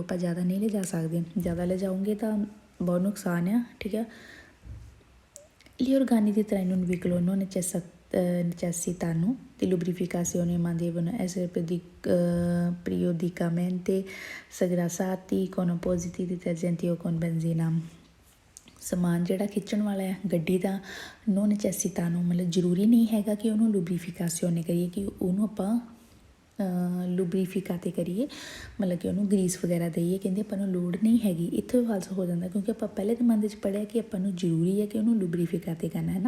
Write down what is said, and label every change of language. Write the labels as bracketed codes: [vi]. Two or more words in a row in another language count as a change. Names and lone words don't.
[pa] ਆਪਾਂ ਜ਼ਿਆਦਾ ਨਹੀਂ ਲਿਜਾ ਸਕਦੇ, ਜ਼ਿਆਦਾ ਲਿਜਾਓਗੇ ਤਾਂ ਬਹੁਤ ਨੁਕਸਾਨ ਆ, ਠੀਕ ਆ। [it] Gli organi di traino in un veicolo non necessitano di lubrificazione ma devono essere periodicamente sgrassati con appositi detergenti o con benzina। [pa] ਸਮਾਨ ਜਿਹੜਾ ਖਿੱਚਣ ਵਾਲਾ ਹੈ ਗੱਡੀ ਦਾ [it] non necessita [pa] ਨੂੰ, ਮਤਲਬ ਜ਼ਰੂਰੀ ਨਹੀਂ ਹੈਗਾ ਕਿ ਉਹਨੂੰ ਲੁਬਰੀਫਿਕਾਸੀਓਨੇ ਕਰੀਏ, ਕਿ ਉਹਨੂੰ ਆਪਾਂ ਲੁਬਰੀਫਿਕਾਤੇ ਕਰੀਏ, ਮਤਲਬ ਕਿ ਉਹਨੂੰ ਗਰੀਸ ਵਗੈਰਾ ਦਈਏ। ਕਹਿੰਦੇ ਆਪਾਂ ਨੂੰ ਲੋੜ ਨਹੀਂ ਹੈਗੀ, ਇੱਥੇ ਫਾਲਸ ਹੋ ਜਾਂਦਾ ਕਿਉਂਕਿ ਆਪਾਂ ਪਹਿਲੇ ਜ਼ਮਾਨੇ 'ਚ ਪੜ੍ਹਿਆ ਕਿ ਆਪਾਂ ਨੂੰ ਜ਼ਰੂਰੀ ਹੈ ਕਿ ਉਹਨੂੰ ਲੁਬਰੀਫਿਕਾਤੇ ਕਰਨਾ ਹੈ ਨਾ।